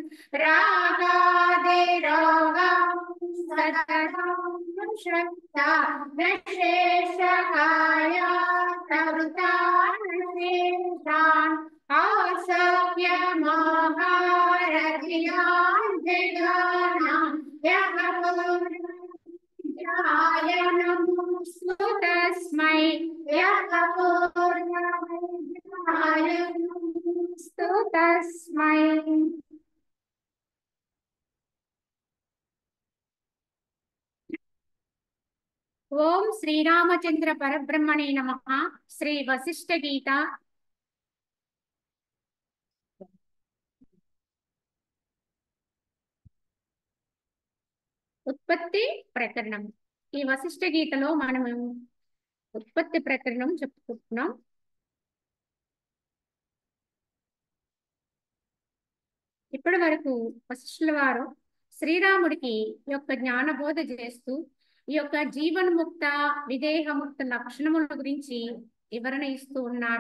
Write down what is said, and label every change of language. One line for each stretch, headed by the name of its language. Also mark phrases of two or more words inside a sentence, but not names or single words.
Sanskrit: रागादिरोगं सततं श्रद्धा नशेषकाय प्रवृतान् आसव्य महारथियान् जगानां यः नमो तस्मै यः तस्मै। ओम श्रीरामचंद्र परब्रह्मणे नमः। श्री वशिष्ठ गीता ఉత్పత్తి ప్రకరణం।
Telugu: ఈ వశిష్ఠ గీతలో మనము ఉత్పత్తి ప్రకరణం చెప్పుకుంటున్నాం। ఇప్పటి వరకు వశిష్ఠుల వారు శ్రీరాముడికి యొక్క జ్ఞానబోధ చేస్తూ ఈ యొక్క జీవన్ముక్త విదేహముక్త లక్షణముల గురించి వివరణ ఇస్తూ ఉన్నారు।